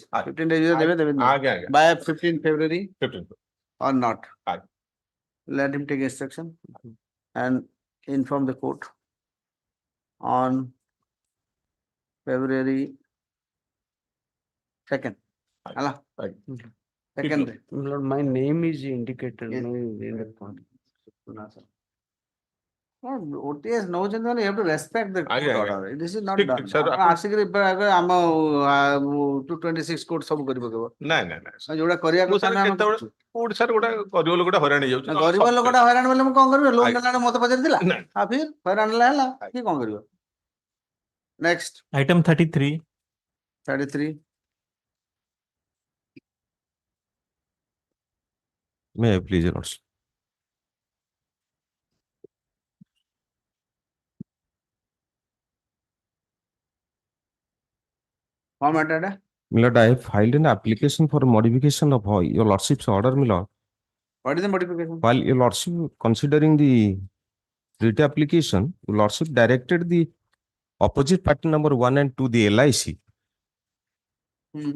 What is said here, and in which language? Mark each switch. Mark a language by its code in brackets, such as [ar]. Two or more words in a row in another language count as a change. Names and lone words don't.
[or] ଆଜ୍ଞା। 15 days ଦେବେ ଦେବେ ଆଜ୍ଞା ଆଜ୍ଞା [en] by 15 February 15 or not [or] ଆଜ୍ଞା। [en] let him take instruction and inform the court on February 2nd ହେଲା [or] ଆଜ୍ଞା। [en] second day. Lord, my name is indicated. Yes. No, in the contract. OTS [or] ନଉଛନ୍ତି ମାନେ [en] you have to respect the [or] ଆଜ୍ଞା, [en] court [or] ଆଜ୍ଞା। [en] order. This is not [or] ଠିକ, [en] done. [or] ଠିକ, sir, ଆପଣ ଆପଣ- ଆସିକିରି ଆମ 226 କୋର୍ଟ ସବୁ କରି ପକେଇବ ନାଇଁ ନାଇଁ ନାଇଁ sir। ଯୋଉଟା କରିବା ମୁଁ କଥା ସାର୍ ନା ଆମେ କେତେବେଳେ କରୁଛୁ। କୋଉଠି ସାର୍ ଗୋଟେ ଗରିବ ଲୋକଟା ହଇରାଣ ହେଇଯାଉଛି ନହେଲେ ଗରିବ ସବୁ ଲୋକଟା ହଇରାଣ ବୋଲେ ମୁଁ କଣ କରିବି ଲୋନ ଆଜ୍ଞା। ନେଲାବେଳେ ମତେ ପଚାରିଥିଲା ନାଇଁ। ଆଉ ଫିର ହଇରାଣ ହେଲା ହେଲା କି କଣ କରିବ ନେକ୍ସଟ [en] Item 33. 33 May I please, Your Lordship? [or] କଣ ମ୍ୟାଟର ଏଟା [en] My Lord, I have filed an application for modification of Your Lordship's order, my Lord. what is the modification While Your Lordship considering the writ application, Your Lordship directed the opposite party number 1 and 2, the LIC, hmm.